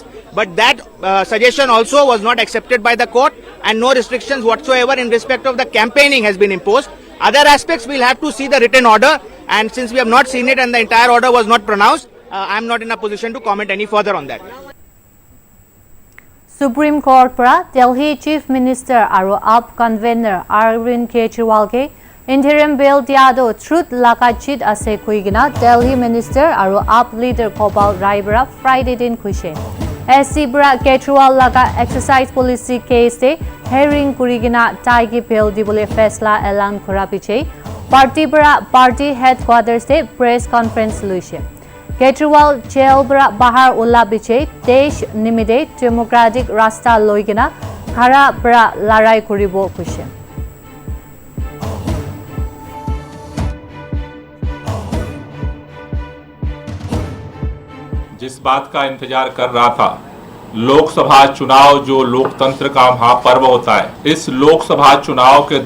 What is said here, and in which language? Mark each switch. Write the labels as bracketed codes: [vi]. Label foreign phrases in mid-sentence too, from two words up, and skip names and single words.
[en] But that suggestion also was not accepted by the court, and no restrictions whatsoever in respect of the campaigning has been imposed. Other aspects we'll have to see the written order, and since we have not seen it and the entire order was not pronounced, I am not in a position to comment any further on that. [nag] Supreme Court para Delhi [en] Chief Minister [nag] aru AAP convener Arvind Kejriwal ke [en] interim bail [nag] diado truth lakachit ase kuigina Delhi Minister aru AAP leader Gopal Rai bara Friday din kuise. SC bara Kejriwal laga [en] exercise policy case [nag] te hearing kurigina taigi bail dibole faisla elan kora piche party bara [en] party headquarters [nag] te [en] press conference [nag] luise. Kejriwal jail bara bahar ulla biche desh nimide democratic rasta loigina khara bara larai koribo kuise. [hi] जिस बात का इंतजार कर रहा था, लोकसभा चुनाव जो लोकतंत्र का महापर्व होता है, इस लोकसभा चुनाव के